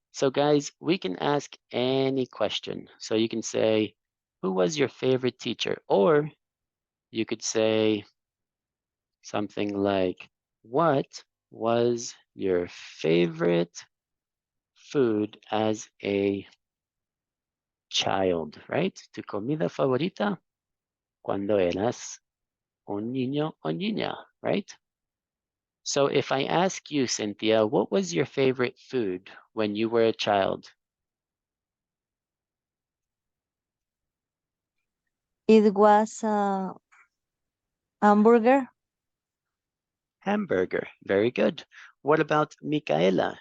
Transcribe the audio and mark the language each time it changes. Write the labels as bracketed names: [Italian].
[English] So guys, we can ask any question. So you can say, who was your favorite teacher? Or you could say something like, what was your favorite food as a child, right? [Spanish] Tu comida favorita cuando eras un niño o niña, [English] right? So if I ask you, Cynthia, what was your favorite food when you were a child? It was a hamburger. Hamburger. Very good. What about Micaela?